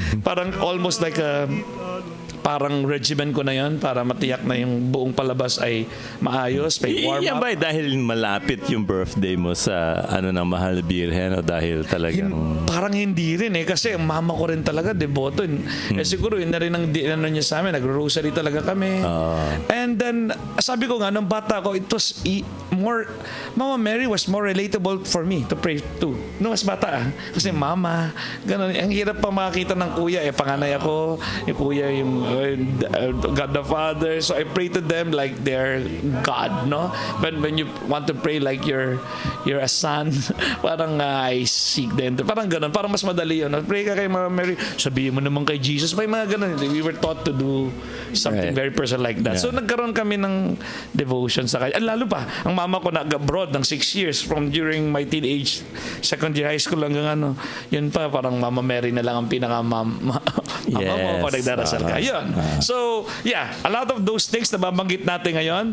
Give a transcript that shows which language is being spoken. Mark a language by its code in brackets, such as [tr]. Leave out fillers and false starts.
[tl] Parang almost like parang regimen ko na yan para matiyak na yung buong palabas ay maayos, may warm Yan ba dahil malapit yung birthday mo sa ng Mahal na Birhen o dahil talagang... Parang hindi rin kasi ang mama ko rin talaga deboto. Siguro yun na rin ang niya sa amin, nagro-rosary talaga kami. [en] And then [tl] sabi ko nga nung bata ko, [en] it was more, Mama Mary was more relatable for me to pray to. [tl] Nung mas bata kasi mama, ganun. Ang hirap pa makita ng kuya panganay ako, yung kuya yung God the Father, [en] so I pray to them like they're God, [tl] no? [en] But when you want to pray like you're a son, [tl] parang [en] I seek them. [tl] Parang ganun, parang mas madali yun. Pray ka kay Mama Mary, sabihin mo naman kay Jesus. May mga ganun. [en] We were taught to do something very personal like that. [tl] So nagkaroon kami ng devotion sa kanya. Lalo pa, ang mama ko nag-abroad ng 6 years from [en] during my teenage, second year high school [tl] hanggang yun pa, parang Mama Mary na lang ang pinaka-mama mo kung nagdarasal ka. Yun. [en] So, yeah, a lot of those things [tl] na babanggit natin ngayon.